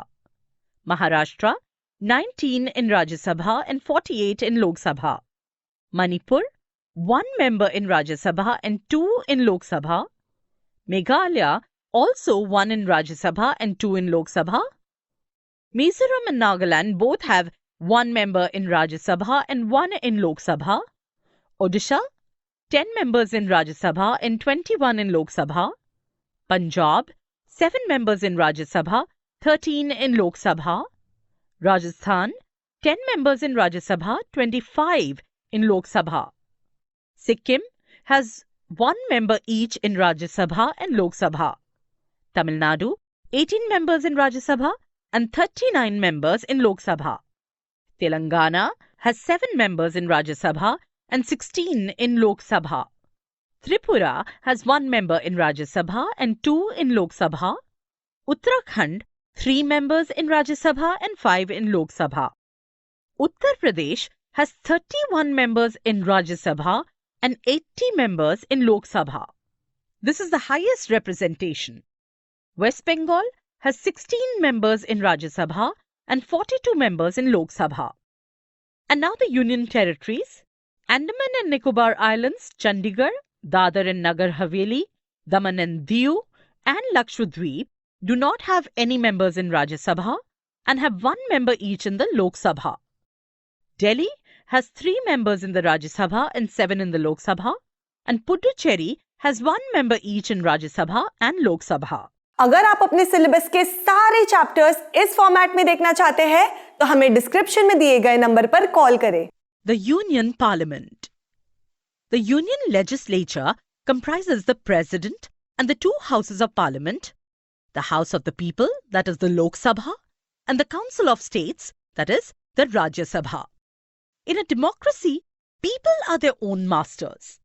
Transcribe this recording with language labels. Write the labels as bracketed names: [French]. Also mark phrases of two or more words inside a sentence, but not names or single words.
[English] Maharashtra, 19 in Rajya Sabha and 48 in Lok Sabha. Manipur, 1 member in Rajya Sabha and 2 in Lok Sabha. Meghalaya, also 1 in Rajya Sabha and 2 in Lok Sabha. Mizoram and Nagaland both have 1 member in Rajya Sabha and 1 in Lok Sabha. Odisha, 10 members in Rajya Sabha and 21 in Lok Sabha. Punjab, 7 members in Rajya Sabha, 13 in Lok Sabha. Rajasthan, 10 members in Rajya Sabha, 25 in Lok Sabha. Sikkim has 1 member each in Rajya Sabha and Lok Sabha. Tamil Nadu, 18 members in Rajya Sabha and 39 members in Lok Sabha. Telangana has 7 members in Rajya Sabha and 16 in Lok Sabha. Tripura has 1 member in Rajya Sabha and 2 in Lok Sabha. Uttarakhand, 3 members in Rajya Sabha and 5 in Lok Sabha. Uttar Pradesh has 31 members in Rajya Sabha and 80 members in Lok Sabha. This is the highest representation. West Bengal has 16 members in Rajya Sabha and 42 members in Lok Sabha. And now the Union Territories. Andaman and Nicobar Islands, Chandigarh, Dadar and Nagar Haveli, Daman and Diu, and Lakshadweep do not have any members in Rajya Sabha and have 1 member each in the Lok Sabha. Delhi has 3 members in the Rajya Sabha and 7 in the Lok Sabha, and Puducherry has 1 member each in Rajya Sabha and Lok Sabha. [Hindi] अगर आप अपने सिलेबस के सारे चैप्टर्स इस फॉर्मेट में देखना चाहते हैं तो हमें डिस्क्रिप्शन में दिए गए नंबर पर कॉल करें। [English] The Union Parliament. The Union Legislature comprises the President and the 2 houses of Parliament, the House of the People, that is the Lok Sabha, and the Council of States, that is the Rajya Sabha. In a democracy, people are their own masters.